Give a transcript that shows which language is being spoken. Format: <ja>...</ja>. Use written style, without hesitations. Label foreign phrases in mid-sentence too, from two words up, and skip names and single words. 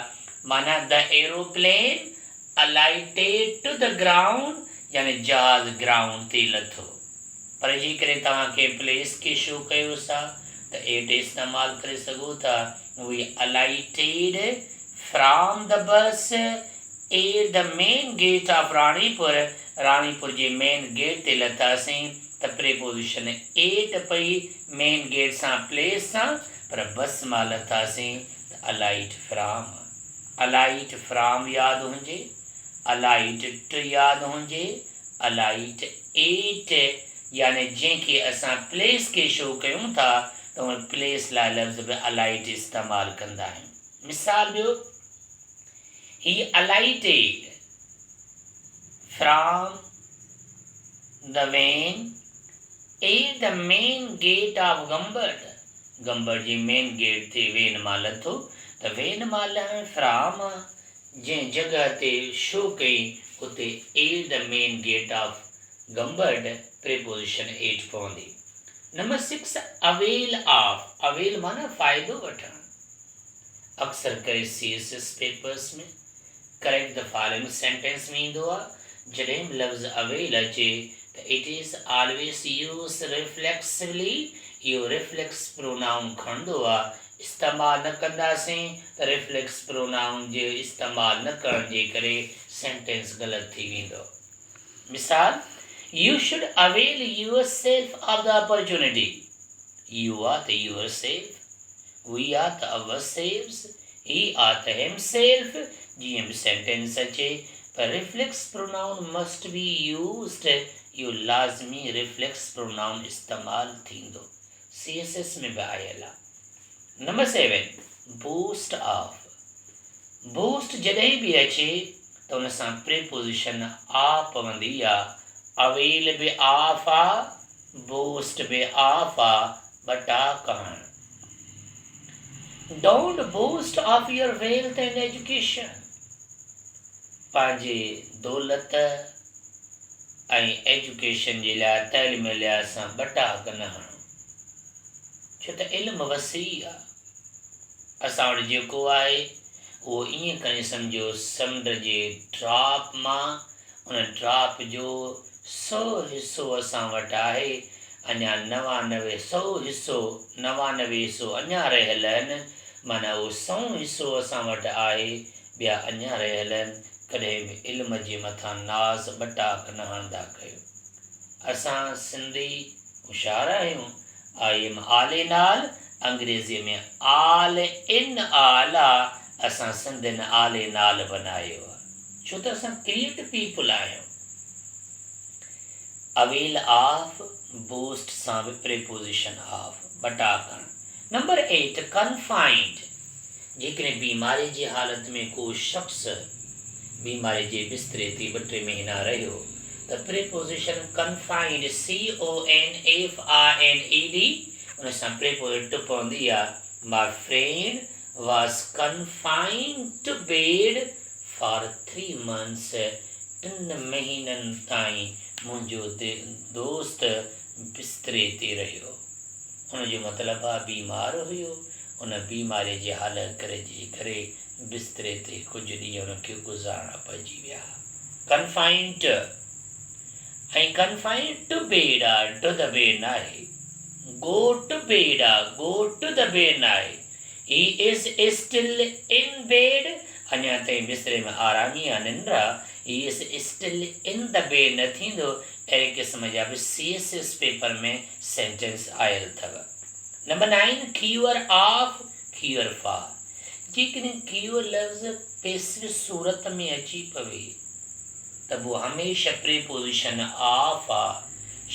<en>माना the aeroplane alighted to the ground,</en> <sd>यानी जहाज़ ग्राउंड ते लथो। पर जेकॾहिं तव्हांखे प्लेस खे शो कयोसि त एट इस्तेमालु करे सघो था।</sd> <en>we alighted from the bus at the main gate of Ranipur.</en> <sd>रानीपुर जे</sd> <en>main gate</en> <sd>ते लथासीं त</sd> <en>preposition at</en> <sd>पई</sd> <en>main gate</en> <sd>सां प्लेस सां, पर बस मां लथासीं त</sd> <en>alight from. alight from</en> <sd>यादि हुजे,</sd> <en>alight to</en> <sd>यादि हुजे,</sd> <en>alight at,</en> <sd>यानी जंहिंखे असां प्लेस खे शो कयूं था त उन प्लेस लाइ लफ़्ज़ बि अलाइट इस्तेमालु कंदा आहियूं। मिसाल ॿियो,</sd> <en>he alighted from the van at the main gate of Gambard.</en> <sd>गंबर्ड जी</sd> <en>main gate</en> <sd>ते वेन मां लथो त वेन मां लहण फ्रॉम जंहिं जॻह ते शो कई उते</sd> <en>at the main gate of Gambard preposition at</en> <sd>पवंदी। नंबर 6,</sd> <en>avail of.</en> <sd>अवेल माना फ़ाइदो वठणु। अक्सर करे CSS पेपर्स में</sd> <en>correct the following sentence</en> <sd>में ईंदो आहे। जॾहिं लफ़्ज़ अवेल अचे त</sd> <en>it is always use reflexively.</en> <sd>इहो</sd> <en>reflex pronoun</en> <sd>खणंदो आहे। इस्तेमालु न कंदासीं त</sd> <en>reflex pronoun</en> <sd>जे इस्तेमालु न करण जे करे सेंटेंस ग़लति थी वेंदो। मिसाल,</sd> <en>you should avail yourself of the opportunity। You are the yourself, we are the ourselves, he are the himself।</en> <sd>जीअं बि सेंटेंस अचे पर</sd> <en>reflex pronoun must be used,</en> <sd>इहो लाज़मी</sd> <en>reflex pronoun</en> <sd>इस्तेमालु थींदो। CSS में बि आयल आहे। नंबर 7,</sd> <en>boost of.</en> <sd>बूस्ट जॾहिं बि अचे त उन सां प्रीपोजिशन आ पवंदी आहे। अवेल बि ऑफ आहे, बूस्ट बि ऑफ आहे, बटा करणु।</sd> <en>don't boost of your wealth and education.</en> <sd>पंहिंजे दौलत ऐं एजुकेशन जे लाइ, तइलीम लाइ असां बटाक न हणूं, छो त इल्मु वसी आहे। असां वटि जेको आहे उहो ईअं करे सम्झो समुंड जे ड्रॉप मां, उन ड्रॉप जो 100 हिसो असां वटि आहे। अञा 100 हिसो अञा रहियल आहिनि। माना उहो 100 हिसो असां वटि आहे, ॿिया अञा रहियल आहिनि। कॾहिं बि इल्म जे मथां नाज़ बटाक न हणंदा कयो। असां सिंधी होशियारु आहियूं।</sd> <en>I am all in all,</en> <sd>अंग्रेज़ीअ में</sd> <en>all in all</en> <sd>आहे। असां सिंधियुनि</sd> <en>all in all</en> <sd>बनायो आहे, छो त असां</sd> <en>creative people</en> <sd>आहियूं।</sd> <en>avail of,</en> <sd>बूस्ट सां बि</sd> <en>preposition of,</en> <sd>बटा करणु। नंबर 8, कन्फाइंड। जेकॾहिं बीमारी जी हालत में को शख़्स बीमारी जे बिस्तरे ते 2-3 महीना रहियो त</sd> <en>preposition confined,</en> <sd>CONFINED, उन सां प्रीपोजिशन पवंदी आहे।</sd> <en>my friend was confined to bed for 3 months।</en> <sd>3 महीननि ताईं मुंहिंजो दोस्त बिस्तरे ते रहियो। उनजो मतिलबु आहे बीमार हुयो, उन बीमारीअ जे हालत जे करे बिस्तरे ते कुझु ॾींहं उनखे गुज़ारणा पइजी विया। कन्फाइंड ऐं</sd> <en>confined to bed</en> <sd>आहे,</sd> <en>to the bed</en> <sd>न आहे।</sd> <en>go to bed आहे, go to the bed</en> <sd>न आहे।</sd> <en>He is still in bed,</en> <sd>अञा ताईं बिस्तरे में आरामी आहे, निंड आहे।</sd> <en>He is still in the bed</en> <sd>न थींदो। अहिड़े क़िस्म जा बि CSS पेपर में सेंटेंस आयल अथव। नंबर 9,</sd> <en>cure of, cure for.</en> <sd>जेकॾहिं क्यूअर लफ़्ज़ पेसिव सूरत में अची पवे त पोइ हमेशह</sd> <en>preposition of</en> <sd>आहे।</sd>